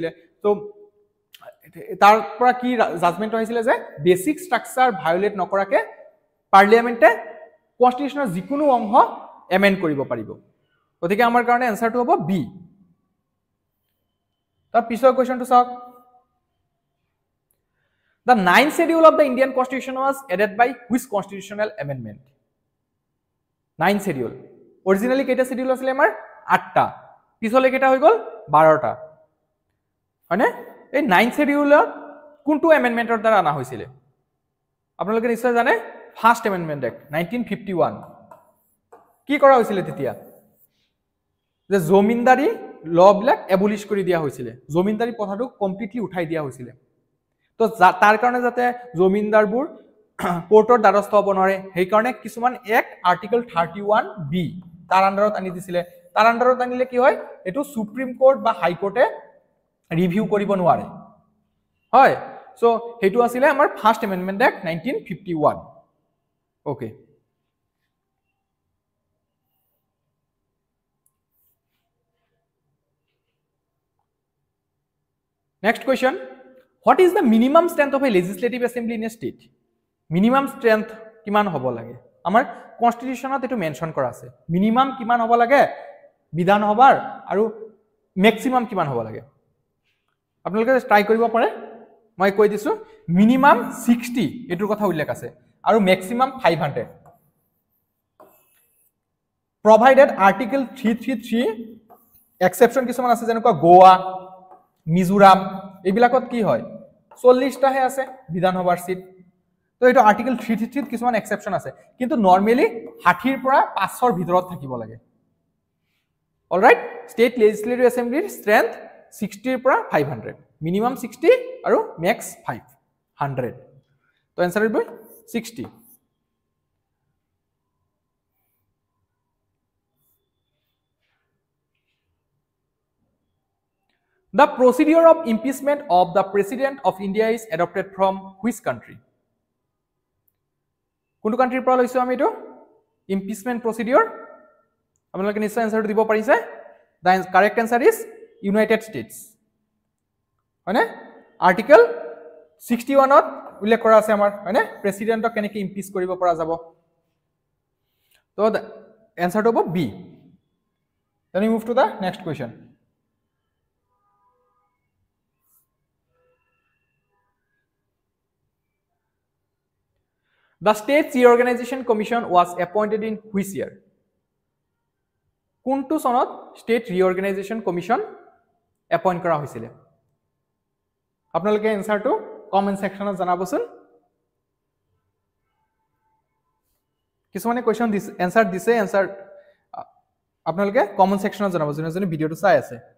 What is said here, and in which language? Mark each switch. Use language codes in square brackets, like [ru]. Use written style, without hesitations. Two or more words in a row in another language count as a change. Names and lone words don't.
[as] তো তাৰ পৰা কি জাজমেন্ট হৈছিল যে [en] basic structure [as] ভায়োলেট নকৰাকে পাৰ্লিয়ামেন্টে কনষ্টিটিউশনৰ যিকোনো অংশ এমেন্ড কৰিব পাৰিব। গতিকে আমাৰ কাৰণে এনসাৰটো হ'ব বি। তাৰ পিছৰ কোৱেশ্চনটো চাওক, [en] the 9th schedule of the Indian constitution was added by which constitutional amendment? 9th schedule originally [as] কেটা schedule আছিল আমাৰ 8টা, পিছলৈ কেটা হৈ গল 12টা, হয়নে? এই [en] 9th schedule [as] কোনটো এমেন্ডমেন্টৰ দ্বাৰা আনা হৈছিল? আপোনালোকে নিশ্চয় জানে, [en] first amendment act [as] 1951। কি কৰা হৈছিল তেতিয়া? যে জমিনদাৰী লবিলাক এবলিশ কৰি দিয়া হৈছিল, জমিনদাৰী প্ৰথাটো কমপ্লিটলি উঠাই দিয়া হৈছিল। তো তাৰ কাৰণে যাতে জমিনদাৰবোৰ কোৰ্টৰ দ্বাৰস্থ হ'ব নোৱাৰে, সেই কাৰণে কিছুমান [en] act article 31B [as] তাৰ আণ্ডাৰত আনি দিছিলে। তাৰ আণ্ডাৰত আনিলে কি হয়, এটো [en] Supreme Court [as] বা [en] High Court review [as] কৰিব নোৱাৰে। হয়, সো হেতু আছিলে আমাৰ [en] first amendment act 1951 okay Next question, what is the minimum strength of a legislative assembly in a state? Minimum strength [as] কিমান হ'ব লাগে আমাৰ কনস্টিটিউশনত এটো মেনশন কৰা আছে মিনিমাম কিমান হ'ব লাগে বিধান সভাৰ আৰু ম্যাক্সিমাম কিমান হ'ব লাগে আপোনালোকে ট্রাই কৰিব পাৰে মই কৈ দিছো মিনিমাম 60 এটোৰ কথা উল্লেখ আছে আৰু ম্যাক্সিমাম 500 [en] provided article 333 exception [as] কিছুমান আছে যেনেকুৱা গোৱা মিজোৰাম এইবিলাকত কি হয় 40 টাহে আছে বিধানসভাৰ সিট তো এটা আৰ্টিকেল 333 ত কিছুমান এক্সেপশন আছে কিন্তু নরমালি 60 ৰ পৰা 500 ৰ ভিতৰত থাকিব লাগে [en] alright state legislative assembly's strength 60 [as] ৰ পৰা 500 মিনিমাম 60 আৰু ম্যাক্স 500 তো आंसर হ'ব 60 [en] The procedure of impeachment of the President of India is adopted from which country? [as] কোনটো কান্ট্ৰিৰ পৰা লৈছো আমি এটো [en] impeachment procedure [as] আপোনালোকে নিশ্চয় আনসাৰটো দিব পাৰিছে [en] the correct answer is United States [as] হয়নে আৰ্টিকেল 61 ত উল্লেখ কৰা আছে আমাৰ হয়নে প্ৰেসিডেন্টক কেনেকৈ ইমপিচ কৰিব পৰা যাব তো আনসাৰটো হ'ব B [en] then we move to the next question The State Reorganization Commission was appointed in which year? [as] কোনটো সনত [en] State Reorganization Commission appoint [as] কৰা হৈছিল? আপোনালোকে আনসাৰটো [en] comment section [as] জনাবচোন। কিছুমানে কোৱেশ্চন দিছে আনসাৰ দিছে আনসাৰ আপোনালোকে [en] comment section [as] জনাবচোন যদি ভিডিওটো চাই আছে।